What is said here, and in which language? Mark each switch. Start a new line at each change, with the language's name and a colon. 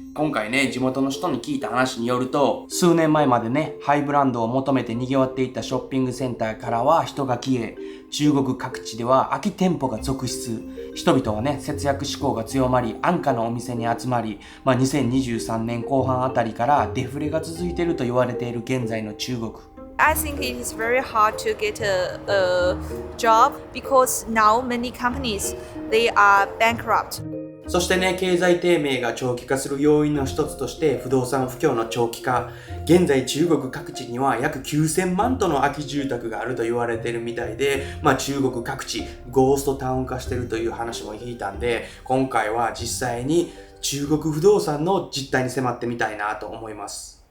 Japanese: 今回ね、地元の人に聞いた話によると、数年前までね、ハイブランドを求めて賑わっていたショッピングセンターからは人が消え、中国各地では空き店舗が続出。人々はね、節約志向が強まり、安価なお店に集まり、2023年後半あたりからデフレが続いていると言われている現在の中国。
English: I think it is very hard to get a job because now many companies, they are bankrupt.
Japanese: そしてね、経済低迷が長期化する要因の一つとして不動産不況の長期化。現在中国各地には約9000万棟の空き住宅があると言われているみたいで、中国各地ゴーストタウン化しているという話も聞いたんで、今回は実際に中国不動産の実態に迫ってみたいなと思います。